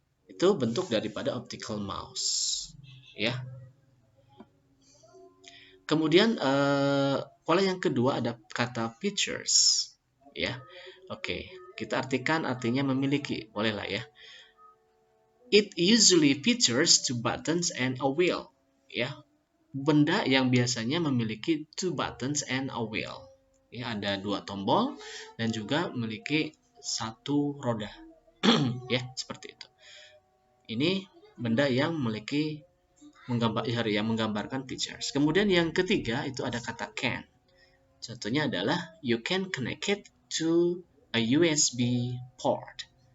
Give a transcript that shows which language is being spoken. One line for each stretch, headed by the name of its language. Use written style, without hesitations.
Indonesian: Itu bentuk daripada optical mouse. Ya. Kemudian pola yang kedua ada kata features. Ya, oke. Kita artikan artinya memiliki, bolehlah ya.
English: It usually features two buttons and a wheel.
Indonesian: Ya, benda yang biasanya memiliki
English: two buttons and a wheel.
Indonesian: Ya, ada dua tombol dan juga memiliki satu roda. Ya, seperti itu. Ini benda yang memiliki menggambarkan features. Kemudian yang ketiga itu ada kata can. Contohnya adalah
English: you can connect it to a USB port.